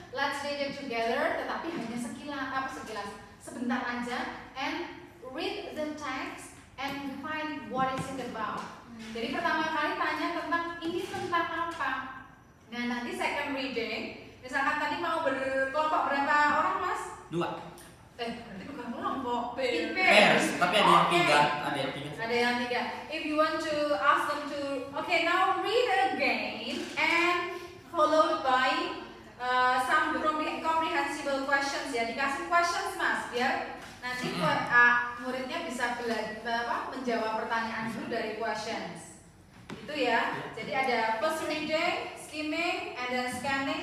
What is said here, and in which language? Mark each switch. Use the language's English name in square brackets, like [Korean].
[English] Let's read it together. [Indonesian] Tetapi hanya sebentar aja. [English] And read the text and find what is it about. [Indonesian] Jadi pertama kali tanya tentang ini tentang apa. Nah nanti [English] second reading, [Indonesian] misalkan tadi mau berkelompok berapa orang Mas? 2. Berarti bukan kelompok. Pairs, tapi ada yang 3, Ada yang 3. [English] If you want to ask them to, okay, now read again and followed by some comprehensible questions [Indonesian] ya. Dikasih questions Mas, biar nanti muridnya bisa menjawab pertanyaan dulu dari questions. Itu ya. Jadi ada [English] first reading, skimming, and then scanning.